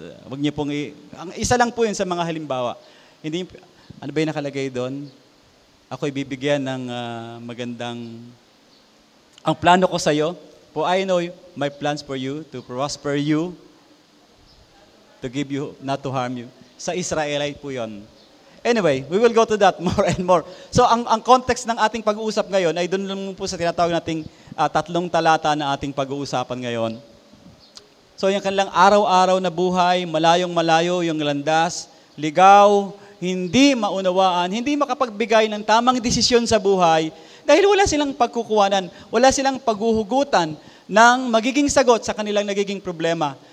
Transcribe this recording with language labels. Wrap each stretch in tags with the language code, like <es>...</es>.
<tl>Huwag nyo pong isa lang po yun sa mga halimbawa. Hindi, ano ba yung nakalagay doon? Ako'y bibigyan ng magandang... Ang plano ko sa iyo,</tl> <en>for I know my plans for you, to prosper you, to give you, not to harm you.</en> <tl>Sa Israelite po yon.</tl> <en>Anyway, we will go to that more and more.</en> <tl>So, ang context ng ating pag-uusap ngayon ay doon lang po sa tinatawag nating 3 talata na ating pag-uusapan ngayon. So, yung kanilang araw-araw na buhay, malayong-malayo yung landas, ligaw, hindi maunawaan, hindi makapagbigay ng tamang desisyon sa buhay dahil wala silang pagkukuhanan, wala silang paghuhugutan ng magiging sagot sa kanilang nagiging problema.</tl>